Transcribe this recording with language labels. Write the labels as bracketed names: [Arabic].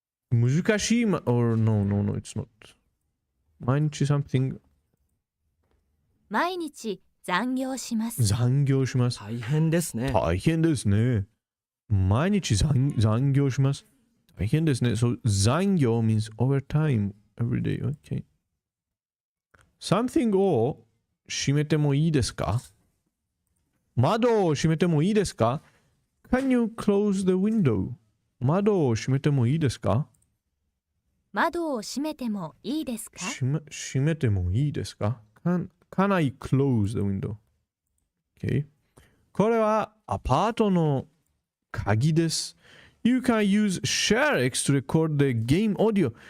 [English] 難しいor no, it's not. 毎日 something. [Japanese] 毎日残業します。残業します。大変ですね。大変ですね。毎日残業します。大変ですね。 [English] So 残業 means overtime every day. Okay. [Japanese] Something を閉めてもいいですか？窓を閉めてもいいですか？ [English] Can you close the window? [Japanese] 窓を閉めてもいいですか？窓を閉めてもいいですか？閉めてもいいですか？ [English] Can I close the window? Okay. [Japanese] これはアパートの鍵です。 [English] You can use ShareX to record the game audio.